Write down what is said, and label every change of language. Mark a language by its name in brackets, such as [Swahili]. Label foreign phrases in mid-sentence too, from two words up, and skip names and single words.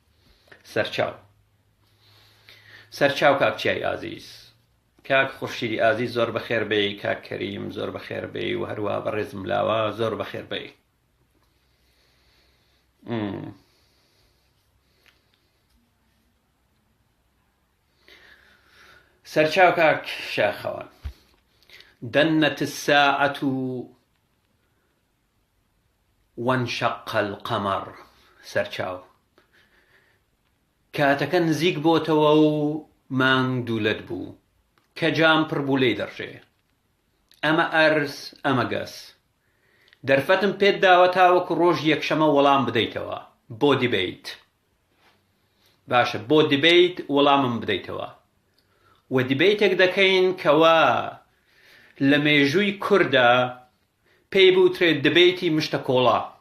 [Central Kurdish] سەرچاو کاک چیای ئازیز کاک خورشیدی ئازیز زۆر بەخێر بێی کاک کەریم زۆر بەخێر بێی و هەروەها بەڕێزم لاوە زۆر بەخێر بێی سەرچاو کاک شاخەوان [Arabic] دنت الساعة وانشق القمر [Central Kurdish] سەرچاو کاتەکە نزیک بۆتەوە و مانگ دوولەت بوو کە جام پڕ بوو لێی دەڕژێ ئەمە ئەرز ئەمە گەس دەرفەتم پێت داوە تاوەکو ڕۆژ یەکشەمە وەڵام بدەیتەوە بۆ دیبەیت باشە بۆ دیبەیت وەڵامم بدەیتەوە و دیبەیتێک دەکەین کەوا لە مێژووی کووردا پێی بوترێت دبەیتی مشتە کۆڵا